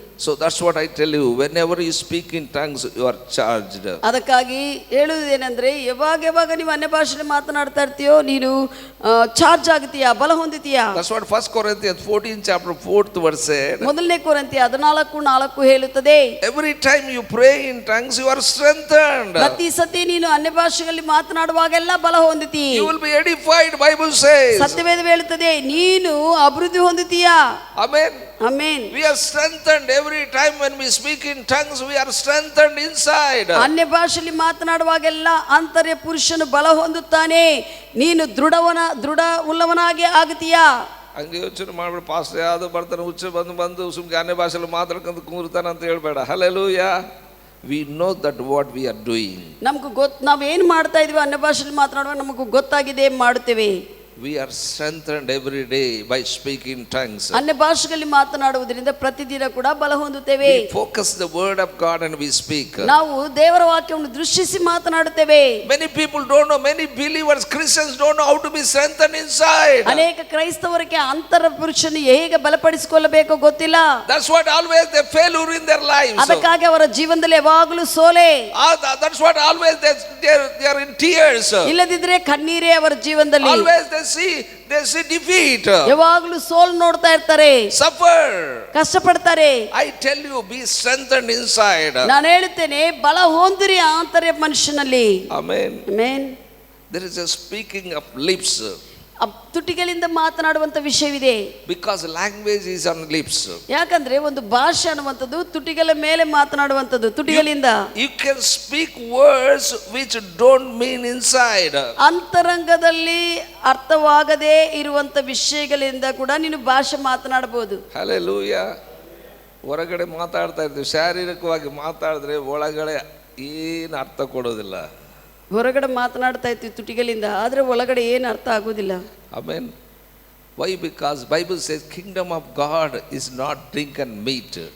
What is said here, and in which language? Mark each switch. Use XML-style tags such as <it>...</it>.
<en>So that's what I tell you, whenever you speak in tongues, you are charged.</en> <kn>ಅದಕ್ಕಾಗಿ ಹೇಳುವುದೇನೆಂದ್ರೆ, ಯಾವಾಗ ನೀವು ಅನ್ಯ ಭಾಷೆಯಲ್ಲಿ ಮಾತನಾಡ್ತಾ ಇರ್ತೀಯೋ ನೀನು ಚಾರ್ಜ್ ಆಗುತ್ತೀಯಾ, ಬಲ ಹೊಂದಿತೀಯಾ.</kn> <en>That's what 1 Corinthians 14 chapter 4th verse said.</en> <kn>ಮೊದಲನೇ ಕೊರಿಂಥಿ 14:4 ಹೇಳುತ್ತದೆ.</kn> <en>Every time you pray in tongues, you are strengthened.</en> <kn>ಪ್ರತಿ ಸತಿ ನೀನು ಅನ್ಯ ಭಾಷೆಯಲ್ಲಿ ಮಾತನಾಡುವಾಗೆಲ್ಲ ಬಲ ಹೊಂದಿತಿ.</kn> <en>You will be edified, Bible says.</en> <kn>ಸತ್ಯವೇದ ಹೇಳುತ್ತದೆ, ನೀನು ಅಭಿವೃದ್ಧಿ ಹೊಂದುತ್ತೀಯಾ.</kn> <en>Amen. Amen. We are strengthened every time when we speak in tongues. We are strengthened inside.</en> <kn>ಅನ್ಯ ಭಾಷೆಯಲ್ಲಿ ಮಾತನಾಡುವಾಗೆಲ್ಲ ಆಂತರ್ಯ ಪುರುಷನು ಬಲ ಹೊಂದುತ್ತಾನೆ, ನೀನು ದೃಢ ಉಳ್ಳವನಾಗಿ ಆಗುತ್ತೀಯಾ. ಹಂಗೆ ಯೋಚನೆ ಮಾಡ್ಬೇಡ, ಪಾಸ್ಟರ್ ಯಾವುದು ಬರ್ತಾನೆ ಹುಚ್ಚ ಬಂದು ಸುಮ್ಗೆ ಅನ್ಯ ಭಾಷೆಯಲ್ಲಿ ಮಾತಾಡ್ಕೊಂಡು ಕೂರ್ತಾನೆ ಅಂತ ಹೇಳ್ಬೇಡ.</kn> <en>Hallelujah. We know that what we are doing.</en> <kn>ನಮಗೂ ನಾವೇನು ಮಾಡ್ತಾ ಇದೀವಿ ಅನ್ಯ ಭಾಷೆಯಲ್ಲಿ ಮಾತನಾಡುವಾಗ ನಮಗೂ ಗೊತ್ತಾಗಿದೆ, ಮಾಡುತ್ತೇವೆ.</kn> <en>We are strengthened every day by speaking tongues.</en> <kn>ಅನ್ಯ ಭಾಷೆಯಲ್ಲಿ ಮಾತನಾಡುವುದರಿಂದ ಪ್ರತಿದಿನ ಕೂಡ ಬಲ ಹೊಂದುತ್ತೇವೆ.</kn> <en>We focus the word of God and we speak.</en> <kn>ನಾವು ದೇವರ ವಾಕ್ಯವನ್ನು ದೃಷ್ಟಿಸಿ ಮಾತನಾಡುತ್ತೇವೆ.</kn> <en>Many people don't know, many believers, Christians don't know how to be strengthened inside.</en> <kn>ಅನೇಕ ಕ್ರೈಸ್ತವರಿಗೆ ಅಂತರ ಪುರುಷನು ಹೇಗೆ ಬಲಪಡಿಸಿಕೊಳ್ಳಬೇಕೋ ಗೊತ್ತಿಲ್ಲ.</kn> <en>That's what always they failure in their lives.</en> <kn>ಅದಕ್ಕಾಗಿ ಅವರ ಜೀವನದಲ್ಲಿ ಯಾವಾಗಲೂ ಸೋಲೆ.</kn> <en>That's what always they are in tears.</en> <kn>ಇಲ್ಲದಿದ್ರೆ ಕಣ್ಣೀರೇ ಅವರ ಜೀವನದಲ್ಲಿ.</kn> <en>Always they see defeat.</en> <kn>ಯಾವಾಗಲೂ ಸೋಲು ನೋಡ್ತಾ ಇರ್ತಾರೆ,</kn> <en>suffer.</en> <kn>ಕಷ್ಟಪಡ್ತಾರೆ.</kn> <en>I tell you, be strengthened inside.</en> <kn>ನಾನು ಹೇಳುತ್ತೇನೆ, ಬಲ ಹೊಂದಿರಿ ಆಂತರ್ಯ ಮನುಷ್ಯನಲ್ಲಿ.</kn> <en>Amen. Amen. There is a speaking of lips.</en> <kn>ತುಟಿಗಳಿಂದ ಮಾತನಾಡುವಂತ ವಿಷಯವಿದೆ.</kn> <en>Because language is on lips.</en> <kn>ಯಾಕಂದ್ರೆ ಒಂದು ಭಾಷೆ ಅನ್ನುವಂಥದ್ದು ತುಟಿಗಳ ಮೇಲೆ ಮಾತನಾಡುವಂಥದ್ದು, ತುಟಿಗಳಿಂದ.</kn> <en>You can speak words which don't mean inside.</en> <kn>ಅಂತರಂಗದಲ್ಲಿ ಅರ್ಥವಾಗದೇ ಇರುವಂತ ವಿಷಯಗಳಿಂದ ಕೂಡ ನೀನು ಭಾಷೆ ಮಾತನಾಡಬಹುದು.</kn> <en>Hallelujah.</en> <kn>ಹೊರಗಡೆ ಮಾತಾಡ್ತಾ ಇರ್ತೀವಿ, ಶಾರೀರಿಕವಾಗಿ ಮಾತಾಡಿದ್ರೆ ಒಳಗಡೆ ಏನು ಅರ್ಥ ಕೊಡೋದಿಲ್ಲ. ಹೊರಗಡೆ ಮಾತನಾಡ್ತಾ ಇರ್ತೀವಿ ತುಟಿಗಳಿಂದ, ಆದರೆ ಒಳಗಡೆ ಏನು ಅರ್ಥ ಆಗೋದಿಲ್ಲ.</kn> <en>Amen. Why? Because Bible says kingdom of God is not drink and meat.</en>